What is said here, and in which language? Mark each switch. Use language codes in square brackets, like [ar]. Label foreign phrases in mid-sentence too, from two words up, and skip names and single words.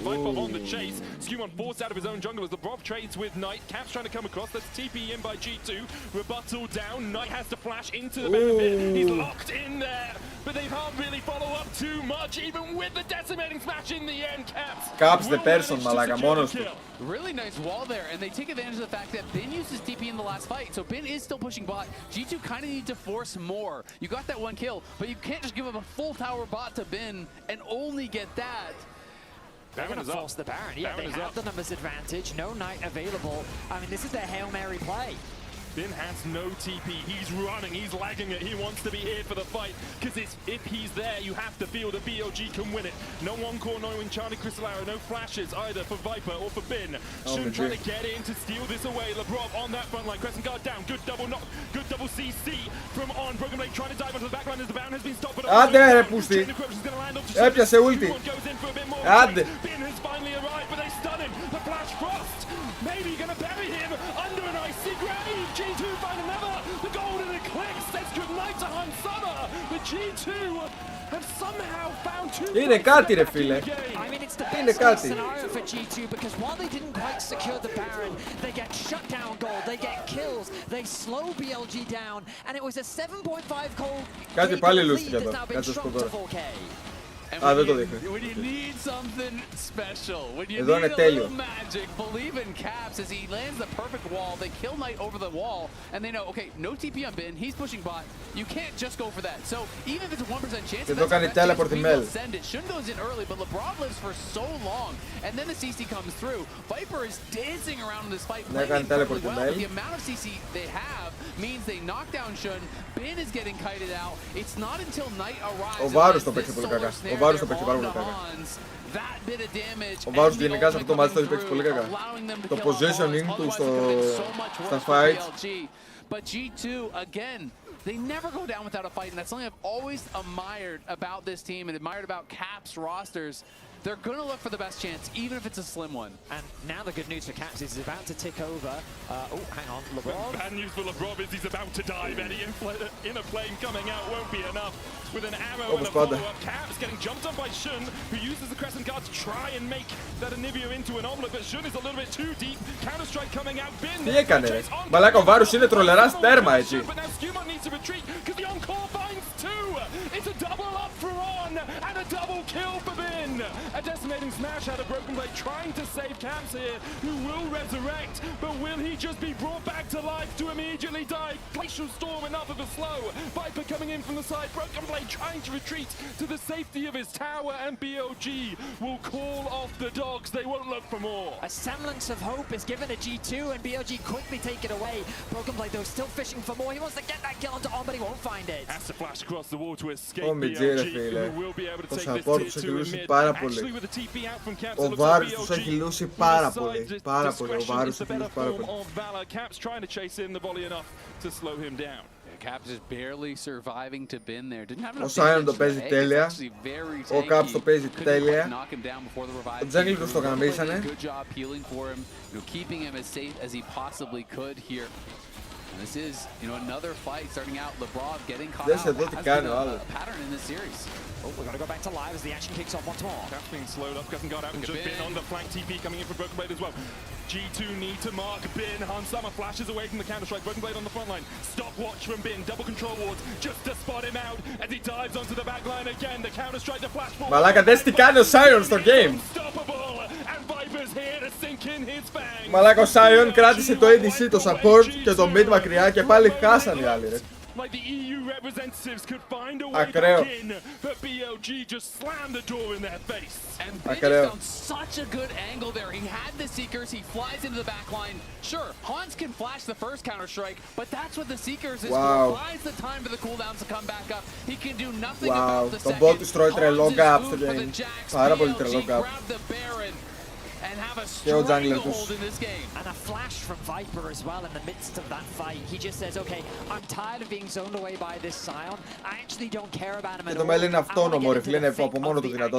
[en] Viper on the chase. Skewmon forced out of his own jungle as the Labrov trades with Knight. Caps trying to come across. That's TP in by G2. Rebuttal down. Knight has to flash into the benefit. He's locked in there, but they can't really follow up too much, even with the decimating smash in the end. Caps the person, [el] μαλάκα, μόνος του. [en] Really nice wall there, and they take advantage of the fact that Bin used his TP in the last fight, so Bin is still pushing bot. G2 kind of need to force more. You got that one kill, but you can't just give up a full tower bot to Bin and only get that. They're going to force the Baron. Yeah, they have the numbers advantage. No Knight available. I mean, this is their Hail Mary play. Bin has no TP. He's running. He's lagging it. He wants to be here for the fight. Because if he's there, you have to feel that BLG can win it. No Encore, no Enchanted Crystal Arrow, no flashes either for Viper or for Bin. Shun trying to get in to steal this away. Labrov on that front line. Crescent Guard down. Good double knock. Good double CC from On. Broken Blade trying to dive onto the back line as the Baron has been stopped. [el] Άντε ρε πούστη. Έπιασε ulti. Άντε. [en] Bin has finally arrived, but they stun him. The Flash Frost. Maybe going to bury him under an icy grave. G2 find another. The golden eclipse says goodnight to Hans Summer. But G2 have somehow found two. [el] Είναι κάτι ρε φίλε. [en] I mean, it's the best case scenario for G2 because while they didn't quite secure the Baron, they get shut down gold, they get kills, they slow BLG down, and it was a 7.5 gold. [el] Κάτι πάλι λούστηκε εδώ. Κάτσε στο τώρα. Α, δεν το δείχνει. [en] When you need something special, when you [el] Εδώ [en] need [el] είναι [en] a [el] τέλειο. [en] little magic, believe in Caps as he lands the perfect wall. They kill Knight over the wall, and they know, okay, no TP on Bin, he's pushing bot. You can't just go for that. So even if it's a 1% chance, [el] Και εδώ κάνει teleport η [en] we [el] Mel. [en] will send it. Shun goes in early, but LeBron lives for so long, and then the CC comes through. Viper is dancing around in this fight, [el] Ναι, κάνει [en] playing [el] teleport [en] incredibly [el] η [en] well. [el] Mel. [en] The amount of CC they have means they knock down Shun. Bin is getting kited out. It's not until Knight arrives. [el] Ο Βάρος το παίξει πολύ κακά. Ο Βάρος το παίξει πάρα πολύ κακά. Ο Βάρος γενικά σε αυτό το μάτι το έχει παίξει πολύ κακά. Το positioning του στα fights. [en] But G2, again, they never go down without a fight, and that's something I've always admired about this team and admired about Caps rosters. They're going to look for the best chance, even if it's a slim one. And now the good news for Caps is he's about to tick over. Oh, hang on, LeBron. Bad news for LeBron is he's about to die. Any in a plane coming out won't be enough. With an arrow and a follow-up, Caps getting jumped on by Shun, who uses the Crescent Guard to try and make that Anivia into an omelet, but Shun is a little bit too deep. Counter-strike coming out. Bin. Τι έκανε ρε. Μαλάκα ο Βάρος είναι τρολερά τέρμα έτσι. But now Skewmon needs to retreat because the encore finds two. It's a double up for On and a double kill for Bin. A decimating smash out of Broken Blade trying to save Caps here, who will resurrect, but will he just be brought back to life to immediately die? Glacial Storm, enough of a slow. Viper coming in from the side, Broken Blade trying to retreat to the safety of his tower, and BOG will call off the dogs. They won't look for more. A semblance of hope is given to G2, and BOG quickly take it away. Broken Blade though still fishing for more. He wants to get that kill onto On, but he won't find it. Has to flash across the wall to escape BOG, who will be able to take this tier 2 in mid. Actually with the TP out from Caps, [el] Ο Βάρος τους έχει λούσει πάρα πολύ. Πάρα πολύ. Ο Βάρος τους έχει λούσει πάρα πολύ. [en] Caps trying to chase in the volley enough to slow him down. Caps is barely surviving to Bin there. Didn't have [el] Ο Sion το παίζει τέλεια. Ο Caps το παίζει τέλεια. Ο Jungle τους το γαμίσανε. [en] Good job healing for him, keeping him as safe as he possibly could here. And this is, another fight starting out. Lebrov getting caught out. [el] Δες εδώ τι κάνει ο άλλος. [en] Pattern in this series. Oh, we're going to go back to live as the action kicks off once more. Caps being slowed up, Crescent Guard out, and just Bin on the flank. TP coming in from Broken Blade as well. G2 need to mark Bin. Hansama flashes away from the counter-strike. Broken Blade on the front line. Stopwatch from Bin. Double control wards just to spot him out as he dives onto the back line again. The counter-strike, the flash forward. [el] Μαλάκα, δες τι κάνει ο Sion στο game. [en] And Viper's here to sink in his fangs. [el] Μαλάκα, ο Sion κράτησε το ADC, το support και το mid μακριά και πάλι χάσαν οι άλλοι ρε. [en] Like the EU representatives could find a way [el] Ακραίο. [en] back in, but BOG just slammed the door in their face. And Bin just found such a good angle there. He had the Seekers, he flies into the back line. Sure, Hans can flash the first counter-strike, but that's what the Seekers is for. Buys the time for the cooldowns to come back up. He can do nothing about the second. [el] Το bot τους τρώει τρελό gap στο [en] Hans is [el] game. Πάρα πολύ τρελό gap. [en] And have a [el] Και ο jungler τους. [en] stranglehold in this game. And a flash from Viper as well in the midst of that fight. He just says, okay, I'm tired of being zoned away by this Sion. I actually don't care about him at all. [el] Και το Mel είναι αυτόνομο ρε φίλε, είναι από μόνο του δυνατό.